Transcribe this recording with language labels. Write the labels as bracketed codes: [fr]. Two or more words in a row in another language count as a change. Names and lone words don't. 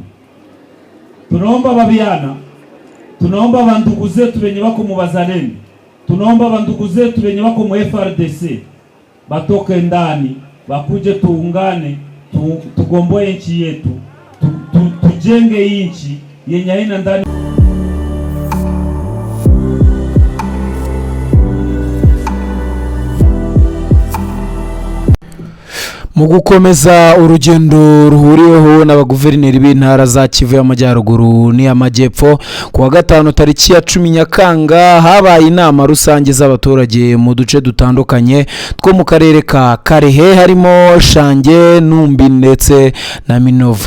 [sw] Tunaomba babiana, tunaomba bandugu zetu benye bako mu bazalendo, tunaomba bandugu zetu benye bako mu FRDC batoke ndani, bakuje tuungane, tugomboe nchi yetu, tujenge nchi yenye haina ndani. [rw] Mu gukomeza urugendo ruhuriweho n'abaguverineri b'intara za Kivu y'Amajyaruguru n'Amajyepfo, kuwa gatanu tariki ya 10 Nyakanga habaye inama rusange z'abaturage mu duce dutandukanye two mu karere ka Karehe, harimo Shange, Numbi ndetse na Minovu.